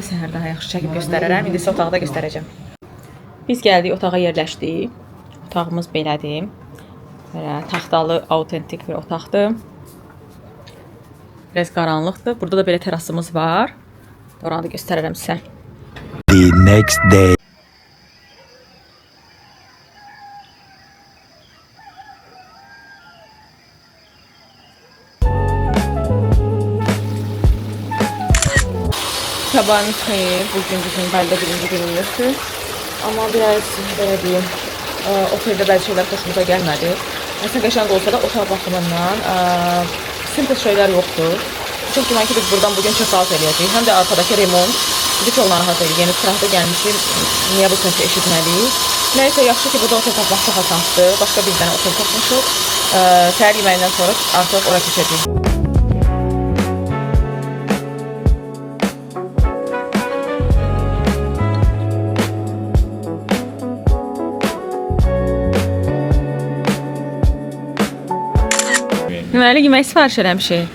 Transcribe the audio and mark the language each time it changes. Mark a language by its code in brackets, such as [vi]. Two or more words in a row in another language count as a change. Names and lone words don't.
[az] Səhər daha yaxşı çəkib göstərərəm. İndi sizə otağı da göstərəcəm. Biz gəldik, otağa yerləşdik. Otağımız belədir. Belə taxtalı, autentik bir otaqdır. Biraz qaranlıqdır. Burada da belə terasımız var. Oranı da göstərərəm sizə. [en] The next day. [az] Sabahınız xeyir. Bugün bizim Balidə birinci günümüzdür. Amma biraz belə deyim, oteldə bəzi şeylər xoşumuza gəlmədi. Məsələn, qəşəng olsa da otaq baxımından simple şeylər yoxdur. Çox güman ki, biz buradan bugün check-out eləyəcəyik. Həm də arkadakı remont bizi çox narahat edir. Yeni sırada gəlmişim, niyə bu səsi eşitməliyik? Nəysə, yaxşı ki, burada otel tapmaq çox asansdır. Başqa bir dənə otel tapmışıq. Səhər yeməyindən sonra artıq ora keçəcəyik. Deməli, yemək sifariş eləmişik.